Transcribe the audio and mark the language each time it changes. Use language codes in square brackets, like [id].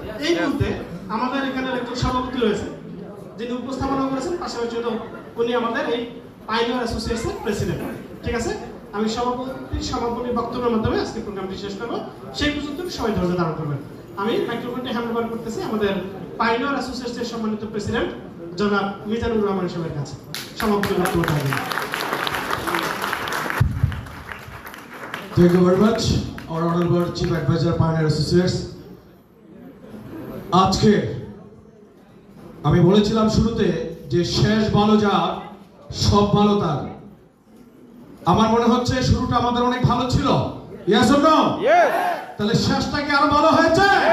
[bn] এই মুহূর্তে আমাদের এখানে একজন সভাপতি রয়েছে যিনি উপস্থাপনা করেছেন, পাশাপাশি উনি আমাদের এই পাইনিয়র অ্যাসোসিয়েশনের প্রেসিডেন্ট, ঠিক আছে? আমি সভাপতির বক্তব্যের মাধ্যমে আজকে প্রোগ্রামটি শেষ করব। সেই পর্যন্ত সবাই ধৈর্য ধারণ করবেন। আমি মাইক্রোফোনটি হ্যান্ড ওভার করতেছি আমাদের পাইনিয়র অ্যাসোসিয়েশনের সম্মানিত প্রেসিডেন্ট জনাব মিজানুর রহমান সাহেবের কাছে। সভাপতির বক্তব্য থাকবে। [en] Thank you very much, our honorable Chief Advisor, Pioneer Associates. [bn] আজকে আমি বলেছিলাম শুরুতে যে শেষ ভালো যার সব ভালো তার। আমার মনে হচ্ছে শুরুটা আমাদের অনেক ভালো ছিল, [en] Yes or no? Yes. [bn] তাহলে শেষটা কি আরো ভালো হয়েছে?